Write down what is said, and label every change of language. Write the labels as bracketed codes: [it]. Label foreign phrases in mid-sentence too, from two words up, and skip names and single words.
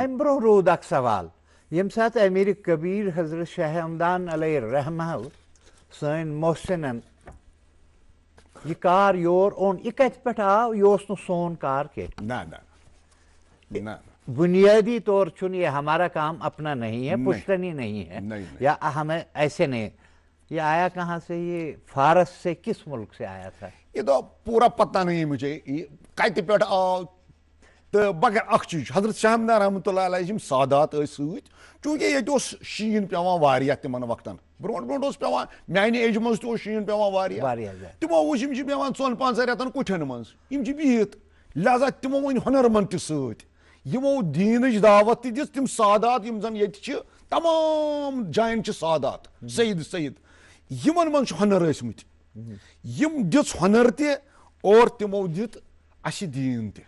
[ks] اَمہِ برونٛہہ روٗد اکھ سوال ییٚمہِ ساتہٕ امیٖر کبیٖر حضرت شاہ ہمدان علیہ رحمہ سٲنۍ محسِنن یہ کار یور اوٚن یہِ کتہِ پٮ۪ٹھ آو یہِ اوس نہٕ سون کار کینٛہہ نہ [ur] بنیادی طور [ks] چھُنہٕ [ur] یہ ہمارا کام اپنا نہیں ہے پشتنی نہیں ہے یا ہمیں ایسے نہیں یہ آیا کہاں سے یہ فارس سے کس ملک سے آیا تھا یہ تو پورا پتہ نہیں مجھے [ks] کتہِ پٮ۪ٹھ آو تہٕ مگر اکھ چیٖز حضرت شاہ ہمدان رحمتہ اللہ علیہ یِم سادات ٲسۍ سۭتۍ چوٗنٛکہِ ییٚتہِ اوس شیٖن پیٚوان واریاہ تِمن وقتن برونٛٹھ اوس پیٚوان میانہِ ایجہِ منٛز تہِ اوس شیٖن پیٚوان واریاہ تِمو وٕچھ یِم چھِ بیٚہوان 4-5 رٮ۪تن کُٹھٮ۪ن منٛز یِم چھِ بِہِتھ لہذا تِمو أنۍ ہُنرمنٛد تہِ سۭتۍ یِمو دیٖنٕچ دعوت تہِ دِژ تِم سادات یِم زن ییٚتہِ چھِ تمام جاین چھِ سادات سید یِمن منٛز چھُ ہُنر ٲسمٕتۍ یِم دِژ ہُنر تہِ اور تِمو دیُت اَسہِ دیٖن تہِ.